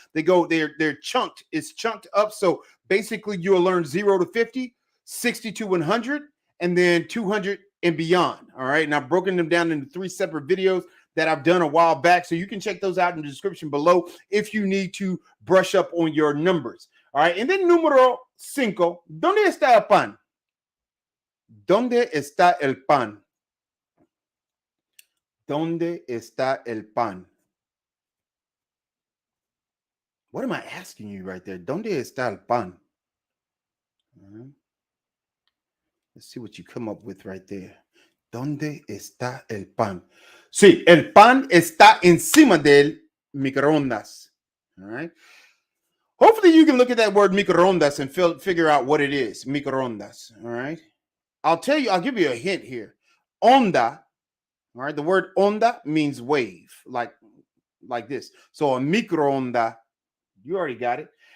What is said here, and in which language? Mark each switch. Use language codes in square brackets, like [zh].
[en] They're chunked. It's chunked up. So basically you'll learn 0 to 50, 60 to 100, and then 200 and beyond. All right. And I've broken them down into 3 separate videos that I've done a while back. So you can check those out in the description below if you need to brush up on your numbers. All right. [es] And then número 5, ¿dónde está el pan? ¿Dónde está el pan? ¿Dónde está el pan? [en] What am I asking you right there? ¿Dónde está el pan? Let's see what you come up with right there. [es] ¿Dónde está el pan? Sí, el pan está encima del microondas. [en] All right. Hopefully you can look at that word microondas and figure out what it is. Microondas. All right. I'll give you a hint here. Onda. All right. The word onda means wave, like this. So a microonda, you already got it.